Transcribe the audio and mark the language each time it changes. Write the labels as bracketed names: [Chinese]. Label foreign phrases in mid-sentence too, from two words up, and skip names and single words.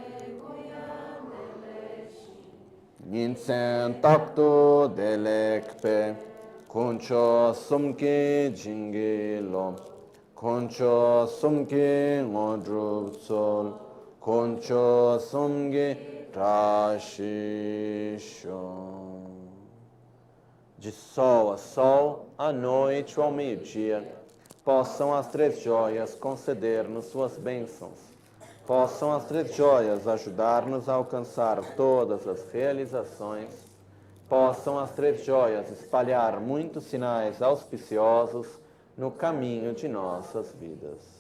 [Tibetan] ཉིན་མཚན་རྟག་ཏུ་བདེ་ལེགས་པ། དཀོན་མཆོག་གསུམ་གྱི་བྱིན་རླབས་ཤོག དཀོན་མཆོག་གསུམ་གྱི་དངོས་གྲུབ་ཤོག དཀོན་མཆོག་གསུམ་གྱི་བཀྲ་ཤིས་ཤོག. [Portuguese] De sol a sol, à noite ou ao meio-dia, possam as 3 joias conceder-nos suas bênçãos. Possam as 3 joias ajudar-nos a alcançar todas as realizações. Possam as 3 joias espalhar muitos sinais auspiciosos no caminho de nossas vidas.